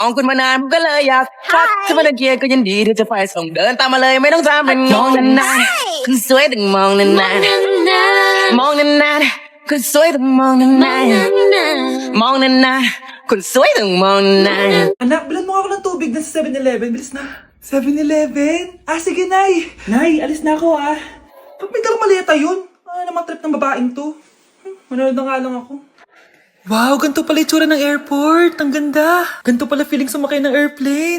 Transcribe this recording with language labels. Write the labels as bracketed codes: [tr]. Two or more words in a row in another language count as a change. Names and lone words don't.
[th] มองคุณมานานก็เลยอยากทักถ้าไม่ได้เกียร์ก็ยินดีที่จะไปส่งเดินตามมาเลยไม่ต้องทำเป็นมองนานๆคุณสวยต้องมองนานๆมองนานๆคุณสวยต้องมองนานๆมองนานๆคุณสวยต้องมองนานๆ [tl] Anak, bilan mo ako ng tubig na sa 7-Eleven. Bilis na. 7-Eleven? Ah, sige, Nay. Nay, alis na ako, ah. Ba't may dalang maleta yun? Ano naman trip ng babaeng to? Manonood na nga lang ako. Wow, ganito pala itsura ng airport. Ang ganda. Ganito pala feeling sumakay ng airplane.